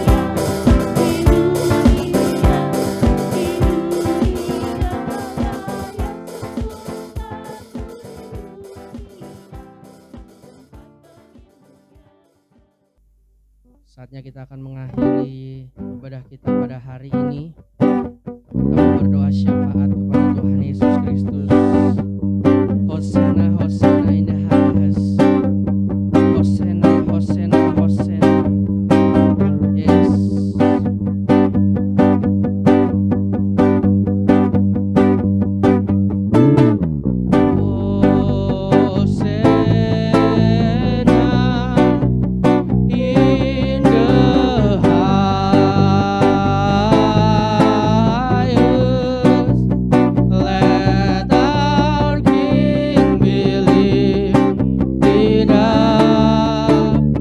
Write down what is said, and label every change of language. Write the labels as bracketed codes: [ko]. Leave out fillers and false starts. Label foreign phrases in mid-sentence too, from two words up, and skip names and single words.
[id] Saatnya kita akan mengakhiri ibadah kita pada hari ini. Kita berdoa syafaat kepada Tuhan Yesus Kristus. [en] Hosana, Hosana in the highest. Hosana, Hosana, Hosana. Yes. Hosana in the highest. Let our King be lifted up.